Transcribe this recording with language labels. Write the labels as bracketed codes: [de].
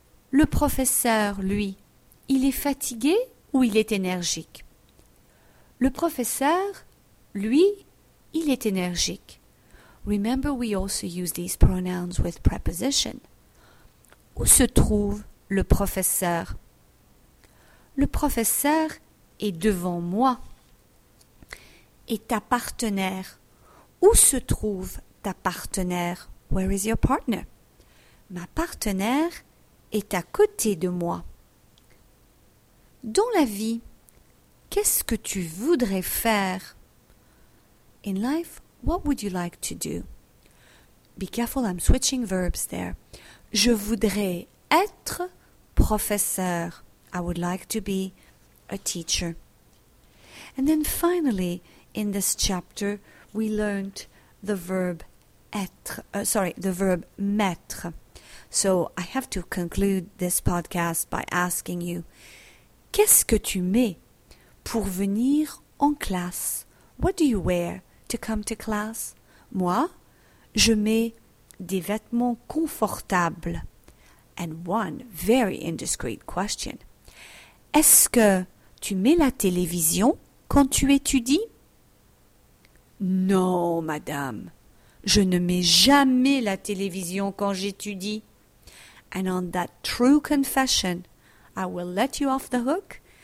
[fr] le professeur, lui, il est fatigué ou il est énergique? Le professeur, lui, il est énergique. [en] Remember, we also use these pronouns with preposition. [fr] Où se trouve le professeur? Le professeur est devant moi. Et ta partenaire? Où se trouve ta partenaire? [en] Where is your partner? [fr] Ma partenaire est à côté de moi. Dans la vie, qu'est-ce que tu voudrais faire? [en] In life, what would you like to do? Be careful, I'm switching verbs there. [fr] Je voudrais être professeur. [en] I would like to be a teacher. And then finally, in this chapter, we learned the verb être, the verb mettre. So I have to conclude this podcast by asking you, [fr] qu'est-ce que tu mets pour venir en classe? [en] What do you wear to come to class? [fr] Moi, je mets des vêtements confortables. [en] And one very indiscreet question. [fr] Est-ce que tu mets la télévision quand tu étudies? Non, madame. Je ne mets jamais la télévision quand j'étudie. [en] And on that true confession, I will let you off the hook.